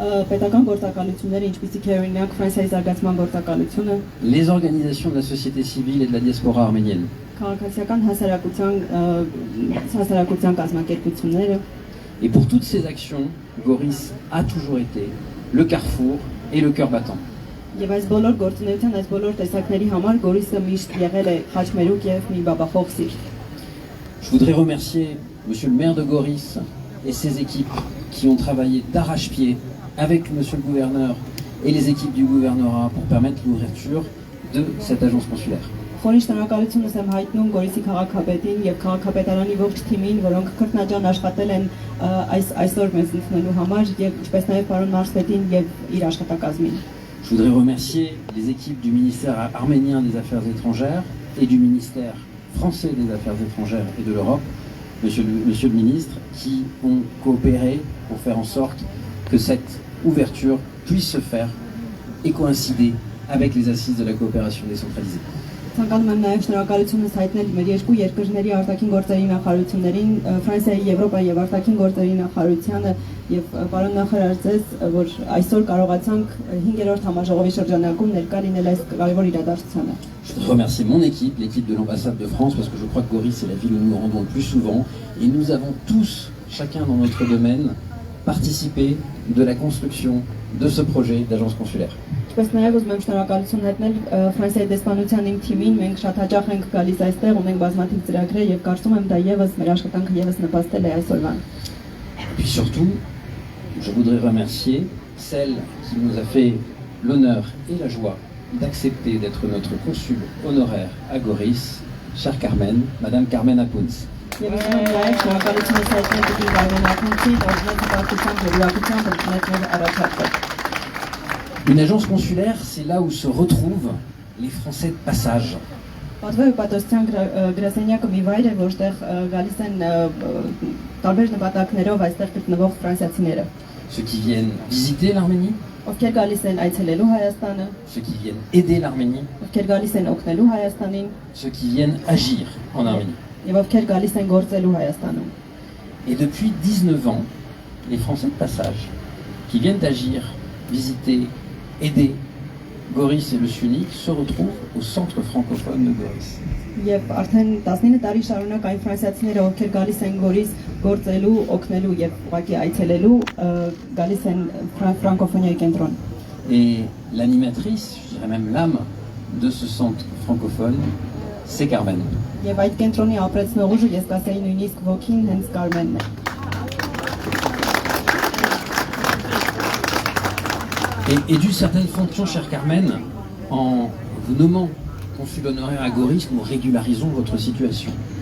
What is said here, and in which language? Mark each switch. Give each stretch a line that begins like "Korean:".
Armenian: պետական գործակալությունները, ինչպիսիք է օրինակ Ֆրանսիայի զարգացման գործակալությունը,
French: les organisations de la société civile et de la diaspora arménienne.
Armenian: քաղաքացիական հասարակության կազմակերպությունները։
French: Et pour toutes ces actions, Goris a toujours été le carrefour et le cœur battant.
Armenian: Եվ այս բոլոր գործունեության, այս բոլոր տեսակների համար Գորիսը միշտ եղել է խաչմերուկ եւ մի բաբախող սիրտ։
French: Je voudrais remercier monsieur le maire de Goris et ses équipes qui ont travaillé d'arrache-pied avec monsieur le gouverneur et les équipes du gouvernorat pour permettre l'ouverture de cette agence consulaire.
Armenian: Խորին շնորհակալություն եմ հայտնում Գորիսի քաղաքապետին եւ քաղաքապետարանի ողջ թիմին, որոնք քրտնաջան աշխատել են այսօր մեզ ընդունելու համար եւ ինչպես նաեւ պարոն Մարշպետին եւ իր աշխատակազմին։
French: Je voudrais remercier les équipes du ministère arménien des Affaires étrangères et du ministère français des Affaires étrangères et de l'Europe, monsieur le ministre, qui ont coopéré pour faire en sorte que cette ouverture puisse se faire et coïncider avec les assises de la coopération décentralisée.
Armenian: Ցանկանում եմ նաև շնորհակալությունս հայտնել մեր երկու երկրների արտաքին գործերի նախարարություններին, Ֆրանսիայի, Եվրոպայի եւ արտաքին գործերի նախարարությանը եւ պարոն նախարար ձեզ, որ այսօր կարողացանք 5-րդ համաժողովի շրջանակում ներկա լինել այս կարևոր իրադարձությանը։
French: Je voudrais remercier mon équipe, l'équipe de l'ambassade de France, parce que je crois que Goris c'est la ville où nous nous rendons le plus souvent, et nous avons tous, chacun dans notre domaine, participé de la construction de ce projet d'agence consulaire.
Armenian: Ինչպես նաև ուզում եմ շնորհակալություն հայտնել Ֆրանսիայի դեսպանության իմ թիմին, մենք շատ հաճախ ենք գալիս այստեղ, ունենք բազմաթիվ ծրագրեր եւ կարծում եմ դա եւս մեր աշխատանքը եւս նպաստել է այսօրվան։
French: Et puis surtout, je voudrais remercier celle qui nous a fait l'honneur et la joie d'accepter d'être notre consul honoraire à Goris, chère Carmen, Madame Carmen Apounz.
Armenian: Եվ ուզում եմ նաև շնորհակալություն հայտնել դեպի Կարմեն Ակունցին, օրինակ հպարտությամբ եւ ուրախությամբ ընդունել առաջարկը։
French: Une agence consulaire, c'est là où se retrouvent les Français de passage.
Armenian: Պատվո հպատոսության գրասենյակը մի վայր է, որտեղ գալիս են տարբեր նպատակներով այստեղ գտնվող ֆրանսիացիները։
French: ceux qui viennent visiter l'Arménie,
Armenian: ովքեր գալիս են այցելելու Հայաստանը,
French: ceux qui viennent aider l'Arménie,
Armenian: ովքեր gալիս են օգնելու Հայաստանին,
French: ceux qui viennent agir en Arménie.
Armenian: եւ ովքեր gալիս են գործելու Հայաստանում։
French: Et depuis 19 ans, les Français de passage qui viennent agir, visiter, aider Goris et le Syunik se retrouvent au centre francophone de Goris.
Armenian: Եվ արդեն 19 տարի շարունակ այն ֆրանսիացիները, ովքեր գալիս են Գորիս գործելու, օգնելու եւ ուղղակի այցելելու, գալիս են ֆրանկոֆոնիայի կենտրոն։
French: Et l'animatrice, je dirais même l'âme de ce centre francophone, c'est Carmen.
Armenian: Եվ այդ կենտրոնի ապրեցնող ուժը ես կասեի նույնիսկ ոգին հենց Կարմենն է։
French: Et d'une certaine fonction, chère Carmen, en vous nommant consul honoraire à Goris, nous régularisons votre situation.